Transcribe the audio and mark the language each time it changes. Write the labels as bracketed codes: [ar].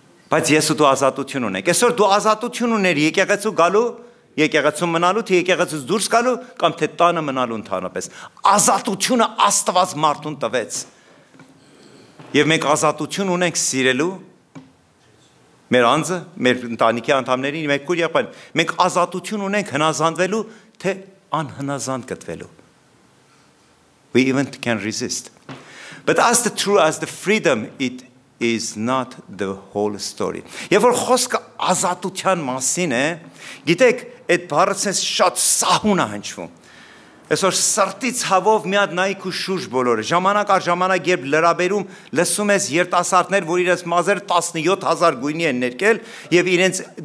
[hy] Բայց ես ու դու ազատություն ունենք։ Այսօր դու ազատություն ուներ եկեղեցու գալու, եկեղեցու մնալու, թե եկեղեցուց դուրս գալու, կամ թե տանը մնալու ընդհանրապես։ Ազատությունը Աստված մարդուն տվեց։ Եվ մենք ազատություն ունենք սիրելու մեր անձը, մեր ընտանիքի անդամներին, մեր քույր եղբայրին։ Մենք ազատություն ունենք հնազանդվելու, թե անհնազանդ գտվելու։ [en] We even can resist. But as the freedom, it is not the whole story. [hy] Եվ որ խոսքը ազատության մասին է, գիտեք, այդ բառը շատ սահուն է հնչվում։ Այսօր սրտից հավով մի հատ նայեք ու շուրջ բոլորը։ Ժամանակ առ ժամանակ երբ լրաբերում լսում ես երիտասարդներ, որ իրենց մազերը 17000 գույնի են ներկել եւ իրենց